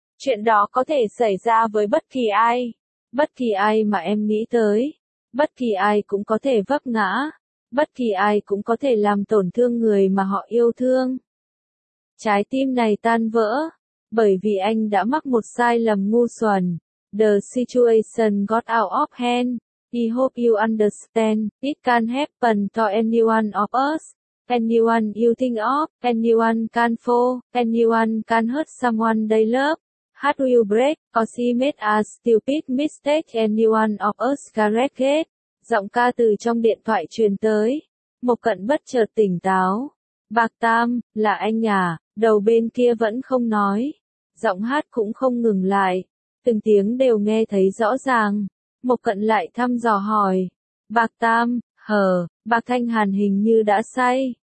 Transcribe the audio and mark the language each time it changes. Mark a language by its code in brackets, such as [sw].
[vi] Chuyện đó có thể xảy ra với bất kỳ ai mà em nghĩ tới, bất kỳ ai cũng có thể vấp ngã, bất kỳ ai cũng có thể làm tổn thương người mà họ yêu thương. Trái tim này tan vỡ, bởi vì anh đã mắc một sai lầm ngu xuẩn. [en] The situation got out of hand, I hope you understand, it can happen to anyone of us, anyone you think of, anyone can fall, anyone can hurt someone they love. Heart will break, cause he made a stupid mistake and you one of us correct. [vi] Giọng ca từ trong điện thoại truyền tới. Mộc Cận bất chợt tỉnh táo. Bạc Tam, là anh à, đầu bên kia vẫn không nói. Giọng hát cũng không ngừng lại. Từng tiếng đều nghe thấy rõ ràng. Mộc Cận lại thăm dò hỏi. Bạc Tam, hờ, Bạc Thanh Hàn hình như đã say.